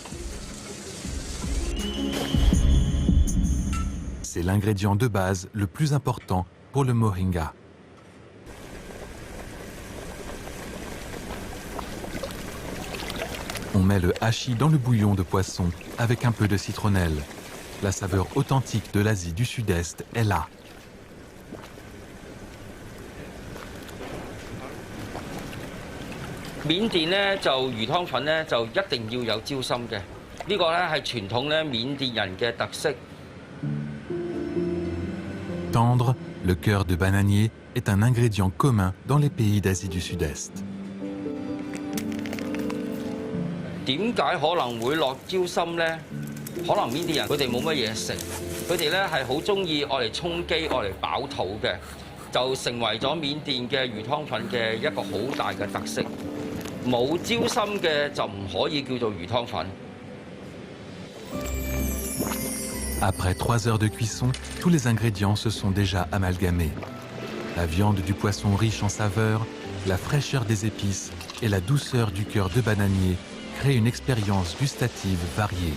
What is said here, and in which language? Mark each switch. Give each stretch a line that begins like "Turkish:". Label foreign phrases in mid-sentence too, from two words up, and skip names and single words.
French: C'est l'ingrédient de base le plus important pour le moringa. On met le hachis dans le bouillon de poisson avec un peu de citronnelle. La saveur authentique de l'Asie du Sud-Est est là.
Cantonese: 緬甸咧就魚湯粉咧就一定要有椒心嘅，呢個咧係傳統咧緬甸人嘅特色。
French: Tendre, le cœur de bananier est un ingrédient commun dans les pays d'Asie du Sud-Est.
Cantonese: 點解可能會落椒心咧？可能緬甸人佢哋冇乜嘢食，佢哋咧係好中意愛嚟充飢、愛嚟飽肚嘅，就成為咗緬甸嘅魚湯粉嘅一個好大嘅特色。冇椒心嘅就唔可以叫做魚湯粉。
French: Après 3 heures de cuisson, tous les ingrédients se sont déjà amalgamés. La viande du poisson riche en saveurs, la fraîcheur des épices et la douceur du cœur de bananier créent une expérience gustative variée.